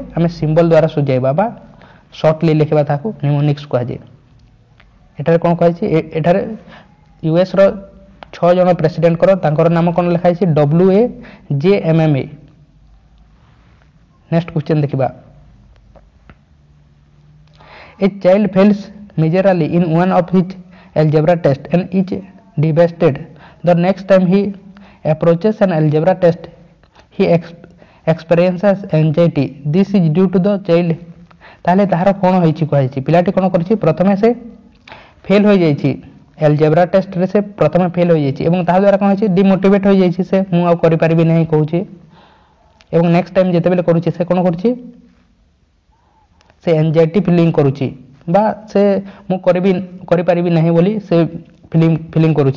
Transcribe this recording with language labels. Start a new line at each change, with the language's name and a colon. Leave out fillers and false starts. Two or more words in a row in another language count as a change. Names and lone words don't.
Odia: ଆମେ ସିମ୍ବଲ ଦ୍ୱାରା ସୂଚାଇବା ବା ସର୍ଟଲି ଲେଖିବା ତାହାକୁ ନିମୋନିକ୍ସ କୁହାଯାଏ। ଏଠାରେ କ'ଣ କୁହାଯାଇଛି? ଏଠାରେ ୟୁଏସ୍ ର 6 ଜଣ ପ୍ରେସିଡେଣ୍ଟଙ୍କର ତାଙ୍କର ନାମ କ'ଣ ଲେଖା ହେଇଛି? WAJMMA।
English: next question
Odia: ଦେଖିବା।
English: A child fails miserably in one of his algebra tests and is devastated. The next time he approaches an algebra test, he experiences anxiety. This is due to the child.
Odia: ତାହେଲେ ତାହାର କ'ଣ ହୋଇଛି କୁହାଯାଇଛି? ପିଲାଟି କ'ଣ କରିଛି? ପ୍ରଥମେ ସେ ଫେଲ୍ ହୋଇଯାଇଛି, ଆଲଜେବ୍ରା ଟେଷ୍ଟରେ ସେ ପ୍ରଥମେ ଫେଲ୍ ହୋଇଯାଇଛି ଏବଂ ତାହା ଦ୍ୱାରା କ'ଣ ହୋଇଛି? ଡିମୋଟିଭେଟ୍ ହୋଇଯାଇଛି। ସେ ମୁଁ ଆଉ କରିପାରିବି ନାହିଁ କହୁଛି ଏବଂ
English: next time
Odia: ଯେତେବେଳେ କରୁଛି ସେ କ'ଣ କରୁଛି? ସେ
English: anxiety feeling
Odia: କରୁଛି ବା ସେ ମୁଁ କରିପାରିବି ନାହିଁ ବୋଲି ସେ ଫିଲିଂ କରୁଛି।